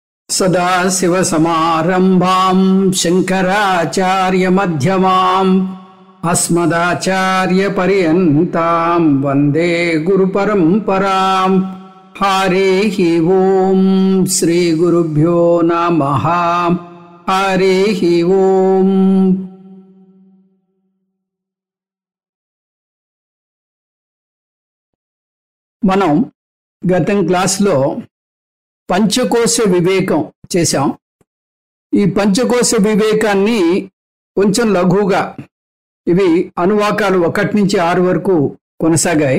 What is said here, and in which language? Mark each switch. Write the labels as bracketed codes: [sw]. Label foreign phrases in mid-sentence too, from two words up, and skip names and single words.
[sa] सदाशिवसमारम्भां शङ्कराचार्यमध्यमाम् अस्मदाचार्यपर्यन्तां वन्दे गुरुपरम्पराम्। हरिः ओं श्रीगुरुभ्यो नमः। हरिः ओं। [te] మనం గతం క్లాస్లో పంచకోశ వివేకం చేశాం. ఈ పంచకోశ వివేకాన్ని కొంచెం లఘువుగా, ఇవి అనువాకాలు 1 నుంచి 6 వరకు కొనసాగాయి.